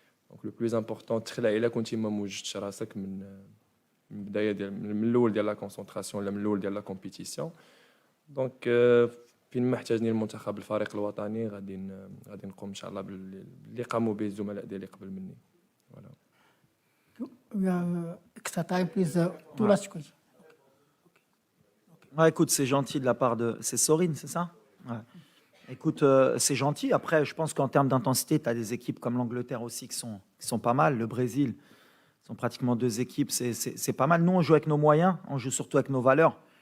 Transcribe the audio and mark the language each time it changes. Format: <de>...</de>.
<ar>دونك</ar> <fr>لو بلوز امبورطون</fr> <ar>تخلع الا كنتي ما موجدتش راسك من البدايه من الاول ديال لا كونسونطراسيون ولا من الاول ديال لا كومبيتيسيون. دونك فين ما احتاجني المنتخب الفريق الوطني غادي نقوم ان شاء الله باللي قاموا به الزملاء ديالي قبل مني.</ar> <fr>فوالا.</fr> <en>We have extra time, please. Two last questions.</en> <fr>Ouais, écoute, c'est gentil de la part de... C'est Sorin, c'est ça? Ouais. Écoute, c'est gentil. Après, je pense qu'en termes d'intensité, tu as des équipes comme l'Angleterre aussi qui sont pas mal. Le Brésil, sont pratiquement deux équipes. C'est pas mal. Nous, on joue avec nos moyens. On joue surtout avec nos valeurs.</fr>